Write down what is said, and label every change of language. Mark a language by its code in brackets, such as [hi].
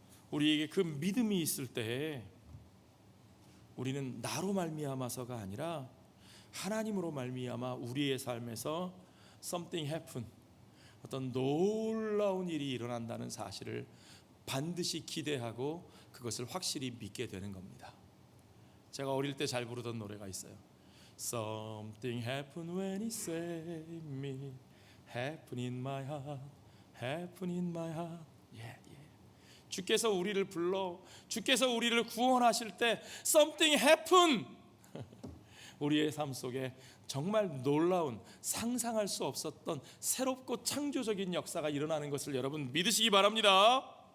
[ko] 우리에게 그 믿음이 있을 때 우리는 나로 말미암아서가 아니라 하나님으로 말미암아 우리의 삶에서 [en] something happen, [ko] 어떤 놀라운 일이 일어난다는 사실을 반드시 기대하고 그것을 확실히 믿게 되는 겁니다. 제가 어릴 때 잘 부르던 노래가 있어요. [en] Something happened when he saved me, happen in my heart, happen in my heart. [ko] 주께서 우리를 불러, 주께서 우리를 구원하실 때 [en] something happen, [ko] 우리의 삶 속에 정말 놀라운, 상상할 수 없었던 새롭고 창조적인 역사가 일어나는 것을 여러분 믿으시기 바랍니다.